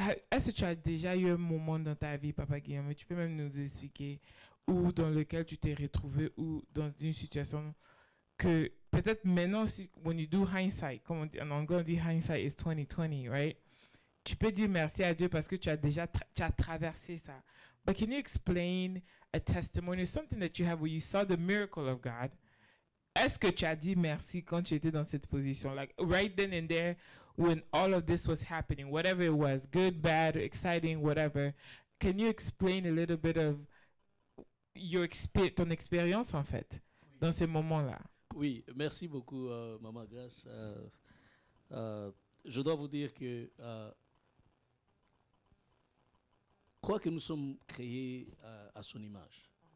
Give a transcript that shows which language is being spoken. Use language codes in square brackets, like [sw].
[fr] Est-ce que tu as déjà eu un moment dans ta vie, Papa Guillaume, tu peux même nous expliquer, ou dans lequel tu t'es retrouvé, ou dans une situation que peut-être maintenant, [en] when you do hindsight, [fr] comme on dit, en anglais on dit [en] hindsight is 2020, right? [fr] Tu peux dire merci à Dieu parce que tu as déjà tu as traversé ça. [en] But can you explain a testimony, something that you have where you saw the miracle of God? [fr] Est-ce que tu as dit merci quand tu étais dans cette position? [en] Like right then and there, when all of this was happening, whatever it was, good, bad, exciting, whatever. Can you explain a little bit of [fr] ton expérience en fait, dans ces moments-là? Oui, merci beaucoup, Maman Grace. Je dois vous dire que crois que nous sommes créés à son image.